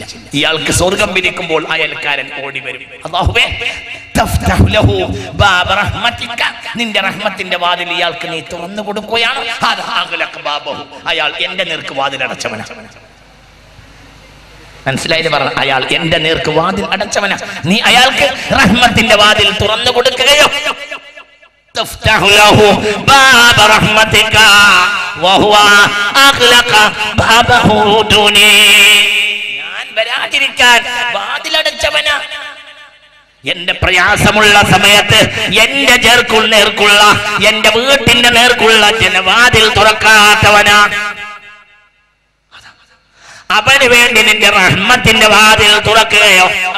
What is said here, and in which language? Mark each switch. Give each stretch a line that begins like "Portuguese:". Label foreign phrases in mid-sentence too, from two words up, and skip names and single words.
Malayalam: ഇയാൾക്ക് സ്വർഗം വിധിക്കുമ്പോൾ അയൽക്കാരൻ ഓടി വരും, അല്ലാഹുവേ
Arabic: تفتح له باب رحمتك,
Malayalam: നിന്റെ റഹ്മത്തിന്റെ വാതിൽ ഇയാൾക്ക് നീ തുറന്നു കൊടുക്കുകയാണ്. അയാൾ എന്റെ നേർക്ക് വാതിൽ അടച്ചവനാ. മനസ്സിലായത് പറഞ്ഞു, അയാൾ എന്റെ നേർക്ക് വാതിൽ അടച്ചവനാ. നീ അയാൾക്ക് റഹ്മത്തിന്റെ വാതിൽ തുറന്നു കൊടുക്കുകയോ?
Arabic: تفتح له باب رحمتك وهو أغلق بابه دوني.
Malayalam: ഞാൻ വരാതിരിക്കാൻ വാതിലടച്ചവനാ. എന്റെ പ്രയാസമുള്ള സമയത്ത് എന്റെ നേർക്കുള്ള എന്റെ വീട്ടിന്റെ നേർക്കുള്ള ജനവാതിൽ തുറക്കാത്തവനാ. അവന് വേണ്ടി നിന്റെ റഹ്മത്തിന്റെ വാതിൽ തുറക്കുകയോ?